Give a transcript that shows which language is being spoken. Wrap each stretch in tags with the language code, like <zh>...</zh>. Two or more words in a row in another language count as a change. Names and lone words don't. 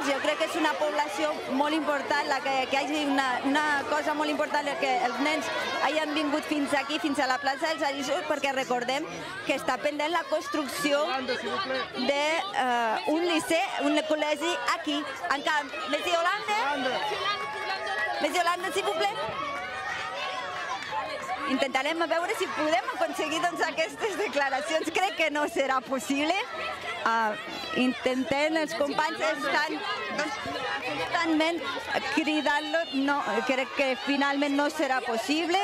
<ca>Jo crec que és una població molt important, que hi hagi una cosa molt important, que els nens hagin vingut fins aquí, fins a la plaça dels Arissos, perquè recordem que està pendent la construcció d'un liceu, un col·legi aquí, en Camp.</ca> <fr>Messi Holanda? Messi Holanda, s'il vous plaît?</fr> <ca>Intentarem veure si podem aconseguir aquestes declaracions. Crec que no serà possible. Intentem, els companys estan constantment cridant-lo. Crec que finalment no serà possible.</ca>